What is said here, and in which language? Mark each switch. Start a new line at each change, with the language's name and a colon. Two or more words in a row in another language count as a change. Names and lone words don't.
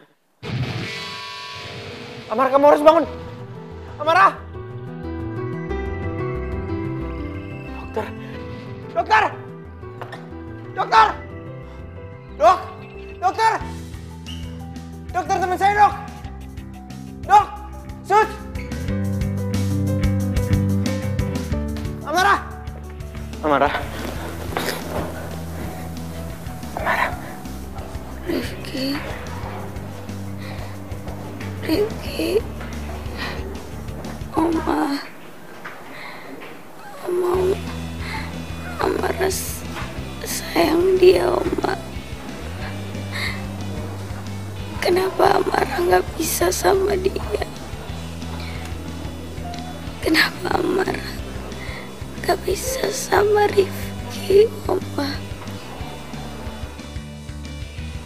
Indonesian: Amara, kamu harus bangun. Amara! Dokter! Dokter! Dokter! Dokter! Dokter, teman saya, Dok! Dok! Sus! Amara! Amara! Amara! Rifki. Oma Amara sayang dia, Oma. Kenapa Amara nggak bisa sama dia? Kenapa Amara nggak bisa sama Rifki, Oma?